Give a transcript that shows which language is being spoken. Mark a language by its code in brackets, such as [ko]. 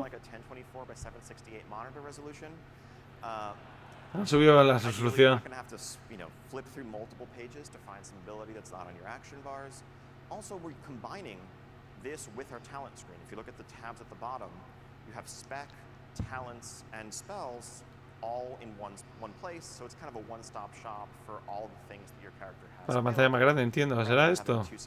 [en] Like a 1024 by 768 monitor resolution. [es] Han subido la resolución. [en] Flip through multiple pages to find some ability that's not on your action bars. Also, we're combining this with our talent screen. If you look at the tabs at the bottom, you have spec, talents, and spells all in one place. So it's kind of a one-stop shop for all the things that your character has. [es] Para la pantalla más grande, entiendo. ¿Será esto?